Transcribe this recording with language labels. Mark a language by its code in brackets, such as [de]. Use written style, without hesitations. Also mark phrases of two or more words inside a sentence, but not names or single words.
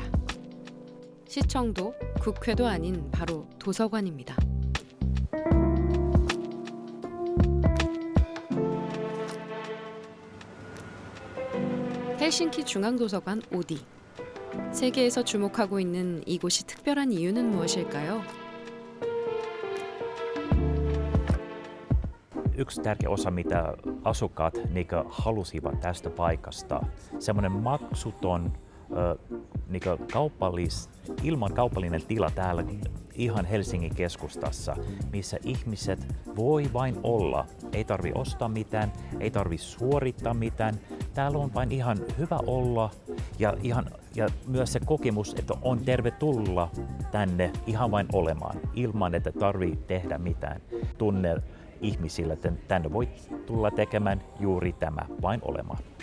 [ko] 시청도 국회도 아닌 바로 도서관입니다. 헬싱키 중앙도서관 오디. 세계에서 주목하고 있는 이곳이 특별한 이유는 무엇일까요? [fi] Yksi tärkeä osa, mitä asukkaat halusivat tästä paikasta, semmoinen maksuton ilman kaupallinen tila täällä ihan Helsingin keskustassa, missä ihmiset voi vain olla. Ei tarvi ostaa mitään, ei tarvi suorittaa mitään. Täällä on vain ihan hyvä olla ja myös se kokemus, että on tervetulla tänne ihan vain olemaan, ilman että tarvii tehdä mitään. Tunne ihmisille, että tänne voi tulla tekemään juuri tämä, vain olemaan.